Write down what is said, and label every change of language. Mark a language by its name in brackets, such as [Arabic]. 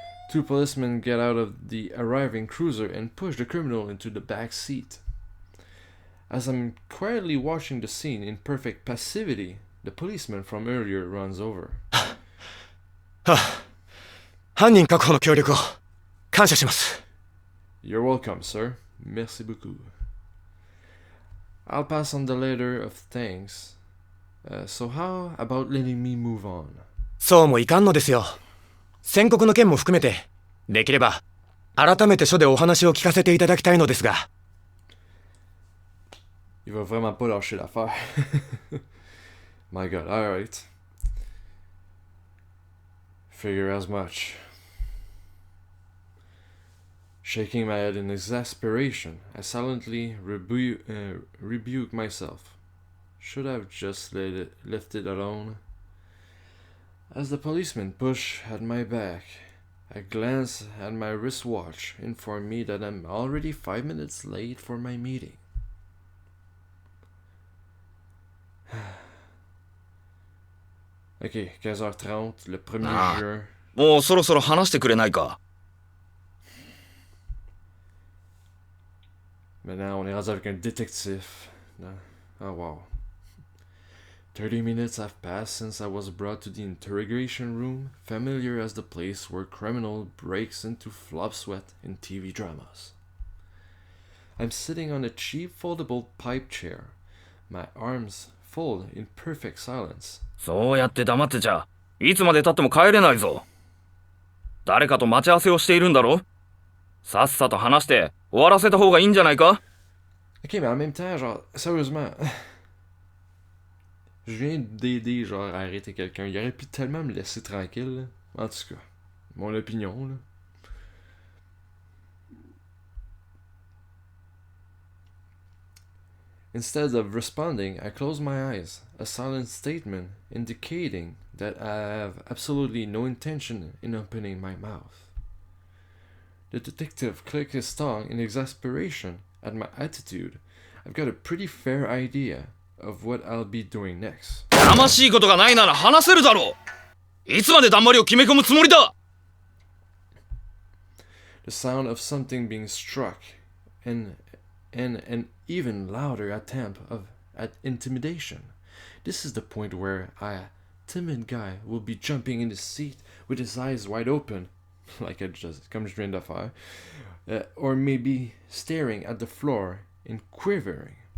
[English] Two policemen get out of the arriving cruiser and push the criminal into the back seat. As I'm quietly watching the scene in perfect passivity, the policeman from earlier runs over. [Japanese] 犯人確保の協力を感謝します。 [English] You're welcome, sir. [French] Merci beaucoup. [English] I'll pass on the letter of thanks. So how about letting me move on? [Japanese] そうもいかんのですよ。宣告の件も含めて、できれば改めて署でお話を聞かせていただきたいのですが。 [French] Il va vraiment pas lâcher l'affaire. [English] My god, alright. Figure as much. Shaking my head in exasperation, I silently rebuke myself. Should I have just left it alone? As the policeman pushed at my back, a glance at my wristwatch informed me that I'm already 5 minutes late for my meeting. [French] Ok, 15h30, le 1er juin. [Japanese] もうそろそろ話してくれないか。 [French] Maintenant, on est rendu avec un détective. [English] Oh wow. 30 minutes have passed since I was brought to the interrogation room, familiar as the place where criminal breaks into flop sweat in TV dramas. I'm sitting on a cheap foldable pipe chair, my arms fold in perfect silence. [Japanese] そうやって黙ってちゃ、いつまで経っても帰れないぞ。誰かと待ち合わせをしているんだろ？さっさと話して終わらせた方がいいんじゃないか？ [French] Ok, mais en même temps, genre, sérieusement, je viens d'aider, genre, à arrêter quelqu'un. Il aurait pu tellement me laisser tranquille, là. En tout cas, mon opinion, là. [English] Instead of responding, I close my eyes, a silent statement indicating that I have absolutely no intention in opening my mouth. The detective clicked his tongue in exasperation at my attitude. I've got a pretty fair idea of what I'll be doing next. [Japanese] やましいことがないなら話せるだろう。いつまでだんまりを決め込むつもりだ。 [English] The sound of something being struck and an even louder attempt at intimidation. This is the point where a timid guy will be jumping in his seat with his eyes wide open, like [French] comme je viens de faire, [English] or maybe staring at the floor and quivering.